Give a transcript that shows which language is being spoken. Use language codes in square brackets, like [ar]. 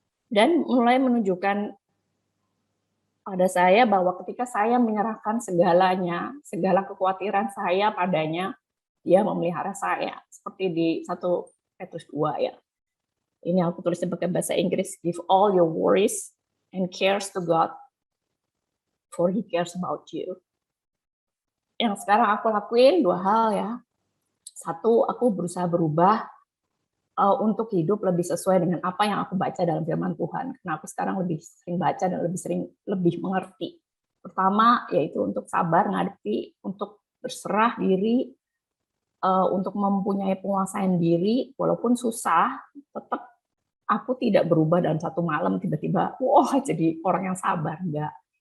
[id] Dan mulai menunjukkan pada saya bahwa ketika saya menyerahkan segalanya, segala kekhawatiran saya padanya, dia memelihara saya. Seperti di 1 Petrus 2 ya. Ini aku tulisnya pakai bahasa Inggris. [en] Give all your worries and cares to God, for He cares about you. [id] Yang sekarang aku lakuin 2 hal ya. 1, aku berusaha berubah untuk hidup lebih sesuai dengan apa yang aku baca dalam firman Tuhan. Karena aku sekarang lebih sering baca dan lebih mengerti. Pertama, yaitu untuk sabar ngadepi, untuk berserah diri, untuk mempunyai penguasaan diri, walaupun susah, tetap aku tidak berubah dalam 1 malam tiba-tiba, wah jadi orang yang sabar, enggak.